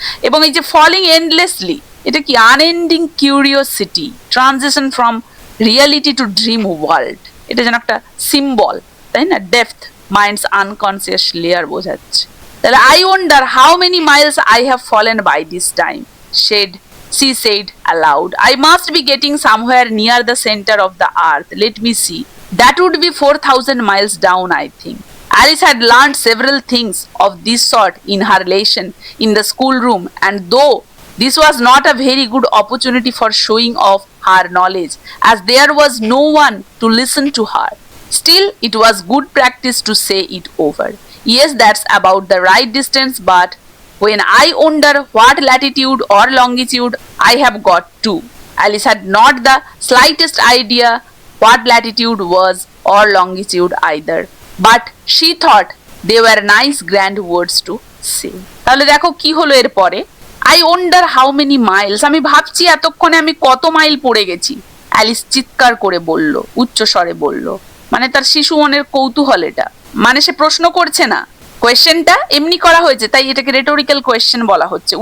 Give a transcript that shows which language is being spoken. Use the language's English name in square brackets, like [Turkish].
[Bangla] এবং এই যে ফলিং এন্ডলেসলি, এটা কি? [English] unending curiosity, transition from reality to dream world, [Bangla] এটা যেন একটা সিম্বল, তাই না? [English] depth, [Bangla] মাইন্ডস আনকনসিয়াস লেয়ার বোঝাচ্ছে। [English] তাহলে I wonder how many miles I have fallen by this time, she said aloud. I must be getting somewhere near the center of the earth. Let me see. That would be 4,000 miles down, I think. Alice had learned several things of this sort in her lesson in the schoolroom, and though this was not a very good opportunity for showing off her knowledge, as there was no one to listen to her, still it was good practice to say it over. Yes, that's about the right distance, but when I wonder what latitude or longitude I have got to. Alice had not the slightest idea what latitude was or longitude either, but she thought they were nice grand words to say. [Bangla] তাহলে দেখো কি হলো এরপরে। [English] I wonder how many miles, [Bangla] আমি ভাবছি এতক্ষণে আমি কত মাইল পড়ে গেছি। অ্যালিস চিৎকার করে বলল, উচ্চ স্বরে বলল। মানে তার শিশু মনের কৌতূহল এটা। মানে সে প্রশ্ন করছে না, কোয়েশ্চেনটা এমনি করা হয়েছে, তাই এটাকে রেটোরিক্যাল কোয়েশ্চেন বলা হচ্ছে।